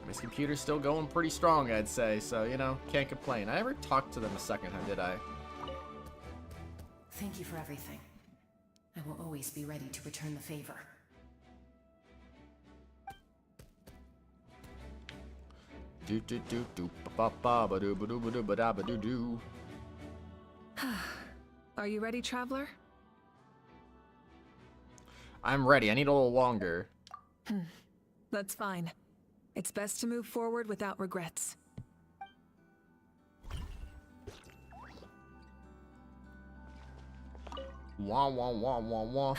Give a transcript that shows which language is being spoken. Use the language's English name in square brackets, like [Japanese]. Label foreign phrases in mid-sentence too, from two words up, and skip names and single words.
[English] This computer's still going pretty strong, I'd say, so, you know, can't complain. I never talked to them a second time, did I? Thank you for everything. I will always be ready to return the favor. Do do do do ba ba ba do ba do ba do ba da ba do do. Are you ready, Traveler? I'm ready. I need a little longer. That's fine. It's best to move forward without regrets. Wah wah wah wah wah.